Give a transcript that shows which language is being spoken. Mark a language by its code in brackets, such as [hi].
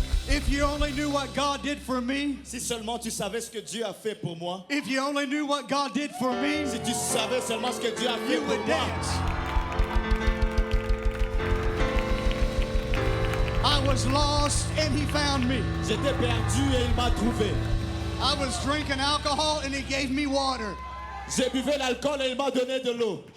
[en] If you only knew what God did for me. [fr] Si seulement tu savais ce que Dieu a fait pour moi. [en] If you only knew what God did for me. [fr] Si tu savais seulement ce que Dieu a fait [en] You [fr] pour [en] would [fr] moi. [en] dance. I was lost and he found me. [fr] J'étais perdu et il m'a trouvé. [en] I was drinking alcohol and he gave me water. [fr] J'ai buvé l'alcool et il m'a donné de l'eau.